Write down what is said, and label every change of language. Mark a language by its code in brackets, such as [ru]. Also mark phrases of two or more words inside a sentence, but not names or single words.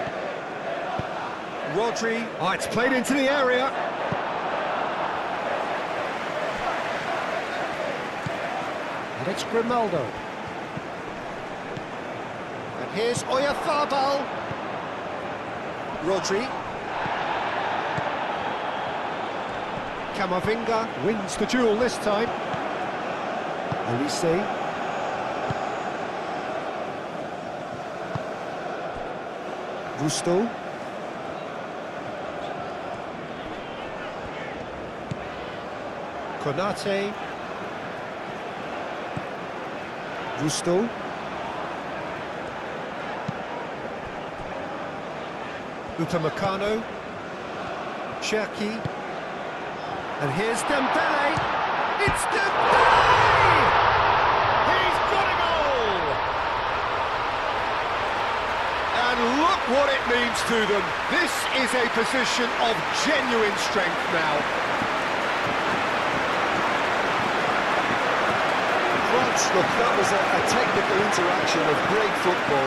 [en] Rodri, oh, it's played into the area. And it's Grimaldo. And here's Oyarzabal. Rodri. Camavinga wins the duel this time. Olise. Gusto. Konate. Gusto. Upamecano. Cherki. And here's Dembele. It's Dembele! He's got a goal! And look what it means to them. This is a position of genuine strength now. France, look, that was a technical interaction of great football.